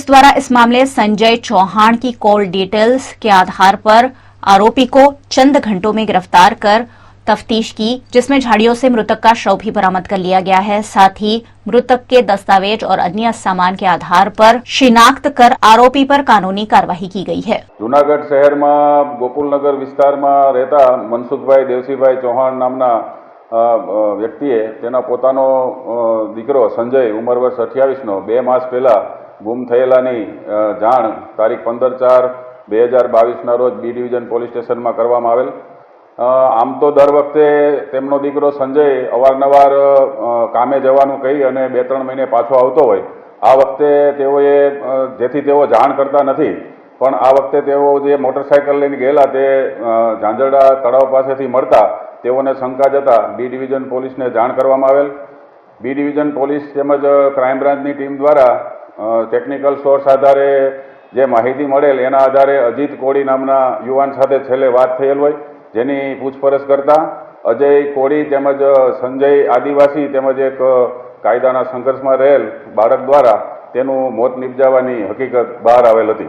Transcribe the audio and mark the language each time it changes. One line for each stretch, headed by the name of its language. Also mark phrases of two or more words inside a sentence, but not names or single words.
Hindi: द्वारा इस मामले संजय चौहान की
English: call details
Hindi: के आधार पर आरोपी को चंद घंटों में गिरफ्तार कर तफ्तीश की, जिसमें झाड़ियों से मृतक का शव भी बरामद कर लिया गया है। साथ ही मृतक के दस्तावेज और अन्य सामान के आधार पर शिनाख्त कर आरोपी पर कानूनी कार्रवाई की गई है।
Gujarati: જૂનાગઢ શહેર માં ગોકુલનગર વિસ્તાર માં રહેતા મનસુખભાઈ દેવસીભાઈ ચૌહાણ નામના વ્યક્તિએ તેના પોતાનો દીકરો સંજય ઉંમર વર્ષ 28 નો 2 માસ પહેલા ગુમ થયેલાની જાણ તારીખ 15/4/2022 ના રોજ
English: B division police station
Gujarati: માં કરવામાં આવેલ। આમ તો દર વખતે તેમનો દીકરો સંજય અવારનવાર કામે જવાનું કહી અને 2-3 મહિને પાછો આવતો હોય। આ વખતે તેઓએ જેથી તેઓ જાણ કરતા નથી પણ આ વખતે તેઓ જે મોટરસાયકલ લઈને ગયેલા તે ઝાંઝરડા તળાવ પાસેથી મળતા તેઓને શંકા જતા બી ડિવિઝન પોલીસને જાણ કરવામાં આવેલ. બી ડિવિઝન પોલીસ તેમજ ક્રાઇમ બ્રાન્ચની ટીમ દ્વારા
English: technical source
Gujarati: આધારે જે માહિતી મળેલ એના આધારે અજીત કોળી નામના યુવાન સાથે છેલ્લે વાત થયેલ હોય, જેની પૂછપરછ કરતા અજય કોળી તેમજ સંજય આદિવાસી તેમજ એક કાયદાના સંઘર્ષમાં રહેલ બાળક દ્વારા તેનું મોત નિપજાવવાની હકીકત બહાર આવેલ હતી.